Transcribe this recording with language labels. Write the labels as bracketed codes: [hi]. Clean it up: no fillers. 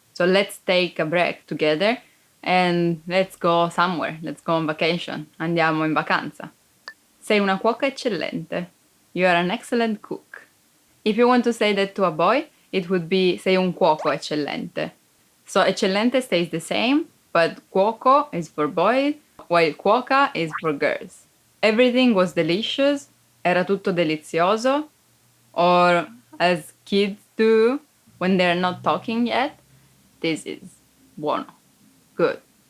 [en] So let's take a break together and let's go somewhere. Let's go on vacation. [it] Andiamo in vacanza. Sei una cuoca eccellente. [en] You are an excellent cook. If you want to say that to a boy, it would be [it] sei un cuoco eccellente. [en] So eccellente stays the same, but cuoco is for boys, while cuoca is for girls. Everything was delicious, [it] era tutto delizioso, [en] or as kids do when they're not talking yet, this is buono, good.